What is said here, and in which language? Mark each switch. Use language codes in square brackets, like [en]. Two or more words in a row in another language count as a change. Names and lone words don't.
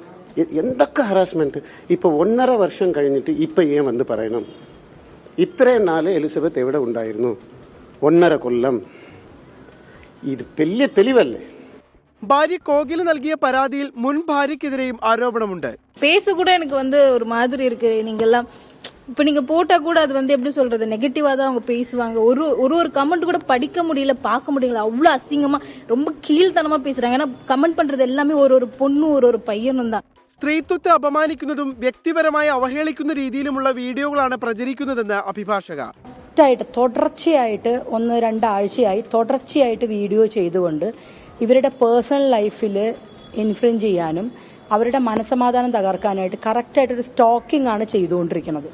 [ml] എന്തൊക്കെ ഹറാസ്മെന്റ്. ഇപ്പോൾ 1.5 വർഷം കഴിഞ്ഞിട്ട് ഇപ്പം ഏൻ വന്ന് പറയണം? ഇത്രയും നാളെ എലിസബത്ത് എവിടെ ഉണ്ടായിരുന്നു? 1.5 കൊല്ലം. ഇത് വലിയ തെളിവല്ലേ? ഭാര്യ கோகில നൽകിയ പരാതിയിൽ മുൻ ഭാര്യക്കെതിരെയും ആരോപണമുണ്ട്. [ta] பேச கூட எனக்கு ஒரு மாதிரி இருக்கு. நீங்கெல்லாம் இப்போ நீங்க போட்டா கூட அது எப்படி சொல்றது, நெகட்டிவா தான் அவங்க பேசுவாங்க. ஒரு கமெண்ட் கூட படிக்க முடியல, பார்க்க முடியல. அவ்வளவு அசிங்கமா ரொம்ப கீழ்த்தனமா பேசுறாங்க. ஏன்னா கமெண்ட் பண்றது எல்லாமே ஒரு பொண்ணு ஒரு പയ്യനും தான். [ml] സ്ത്രീത്വത്തെ അപമാനിക്കുന്നതും വ്യക്തിപരമായി അവഹേളിക്കുന്ന രീതിയിലുമുള്ള വീഡിയോകളാണ് പ്രചരിക്കുന്നതെന്ന് അഭിഭാഷക. തുടർച്ചയായിട്ട് 1-2 ആഴ്ചയായി തുടർച്ചയായിട്ട് വീഡിയോ ചെയ്തുകൊണ്ട് ഇവരുടെ പേഴ്സണൽ ലൈഫിൽ ഇൻഫ്ലുവൻസ് ചെയ്യാനും അവരുടെ മനസ്സമാധാനം തകർക്കാനായിട്ട് കറക്റ്റായിട്ടൊരു സ്റ്റോക്കിംഗ് ആണ് ചെയ്തുകൊണ്ടിരിക്കുന്നത്.